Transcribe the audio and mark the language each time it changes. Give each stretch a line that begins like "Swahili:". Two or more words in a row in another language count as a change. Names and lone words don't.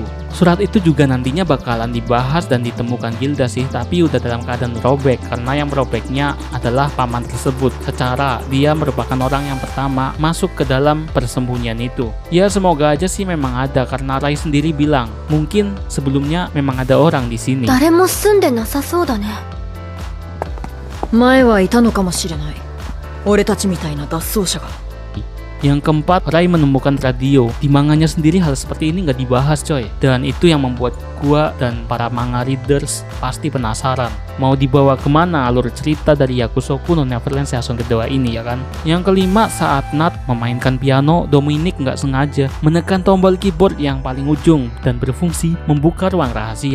Indonesian: Surat itu juga nantinya bakalan dibahas dan ditemukan Gilda sih, tapi udah dalam keadaan robek karena yang robeknya adalah paman tersebut. Secara dia merupakan orang yang pertama masuk ke dalam persembunyian itu. Ya semoga aja sih memang ada karena Rai sendiri bilang mungkin sebelumnya memang ada orang di sini.
Japanese: 誰も住んでなさそうだね。前はいたのかもしれない。俺たちみたいな脱走者が。
Indonesian: Yang keempat, Rai menemukan radio. Di manganya sendiri hal seperti ini nggak dibahas coy. Dan itu yang membuat gua dan para
English: manga readers
Indonesian: pasti penasaran. Mau dibawa kemana alur cerita dari Yakusoku no Neverland season kedua ini ya kan? Yang kelima, saat Nat memainkan piano, Dominic nggak sengaja menekan tombol keyboard yang paling ujung dan berfungsi membuka ruang rahasia.